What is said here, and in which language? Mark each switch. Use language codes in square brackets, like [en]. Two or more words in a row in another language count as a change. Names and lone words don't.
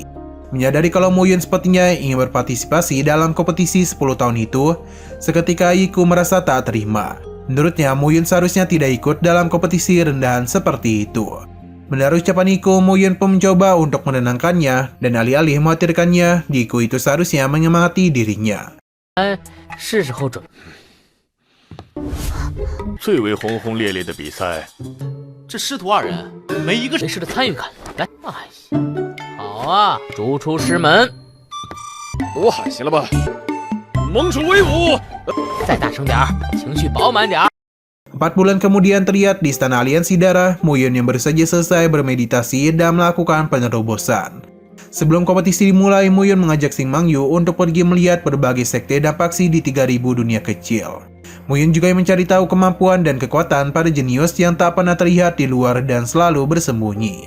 [id] Menyadari kalau Mu Yun sepertinya ingin berpartisipasi dalam kompetisi 10 tahun itu, seketika Yiku merasa tak terima. Menurutnya Mu Yun seharusnya tidak ikut dalam kompetisi rendahan seperti itu. Mendengar ucapan Yiku, Mu Yun pun mencoba untuk menenangkannya dan alih-alih mengkhawatirkannya, Yiku itu seharusnya menyemangati dirinya. [zh] 是时候准。最为轰轰烈烈的比赛，这师徒二人没一个没事的参与感。来，哎呀，好啊，逐出师门。多喊些了吧，蒙主威武！再大声点儿，情绪饱满点儿。 [id] 4 bulan kemudian terlihat di Istana Aliansi Darah, Mu Yun yang baru saja selesai bermeditasi dan melakukan penerobosan. Sebelum kompetisi dimulai, Mu Yun mengajak Xing Mangyu untuk pergi melihat berbagai sekte dan faksi di 3000 dunia kecil. Mu Yun juga mencari tahu kemampuan dan kekuatan para jenius yang tak pernah terlihat di luar dan selalu bersembunyi.